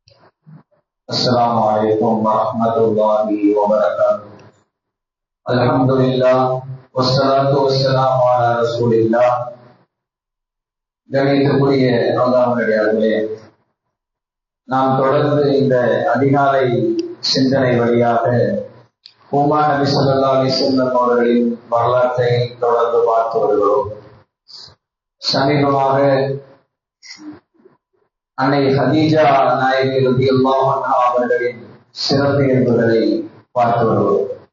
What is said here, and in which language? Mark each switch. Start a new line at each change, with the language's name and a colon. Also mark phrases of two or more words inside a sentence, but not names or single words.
Arabic: السلام عليكم ورحمة الله وبركاته. الحمد لله والصلاة والسلام على رسول الله.
Tamil: கணிதக்கூடிய அல்லாஹ்வுடைய நாம் தொடர்ந்து இந்த அதிகாலை சிந்தனை வழியாக உமா நபி
Arabic: صلى الله عليه وسلم
Tamil: அவர்களின் வரலாற்றை தொடர்ந்து பார்த்து வருகிறோம். சமீபமாக அன்னை ஹதீஜா நாயகி
Arabic: رضي الله عنها
Tamil: அவர்களின் சிறப்பு என்பதை பார்த்து வருகிறோம்.